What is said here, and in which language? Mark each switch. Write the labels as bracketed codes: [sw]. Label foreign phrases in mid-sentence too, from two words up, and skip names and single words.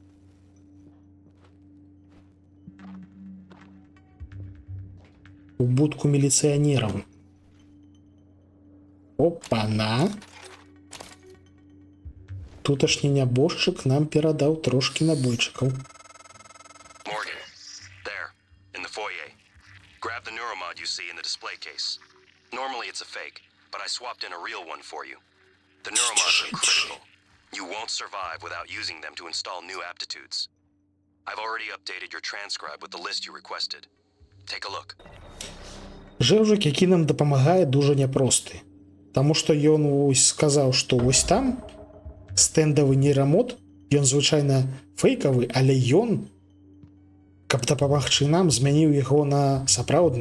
[be] У будку міліцыянераў. Опа-на! Туташні нябожчык нам перадаў трошкі набойчыкаў. [en] Morgan, there, in the foyer. Grab the neuromod you see in the display case. Normally it's a fake, but I swapped in a real one for you. The neuromods are critical. You won't survive without using them to install new aptitudes. I've already updated your transcribe with the list you requested. Take a look. [be] Жэўжык, які нам дапамагае, дужа няпросты. Таму што ён вось сказаў, што вось там стэндавы нейрамод, ён звычайна фейкавы, але ён, каб дапамагчы нам, змяніў яго на сапраўдны.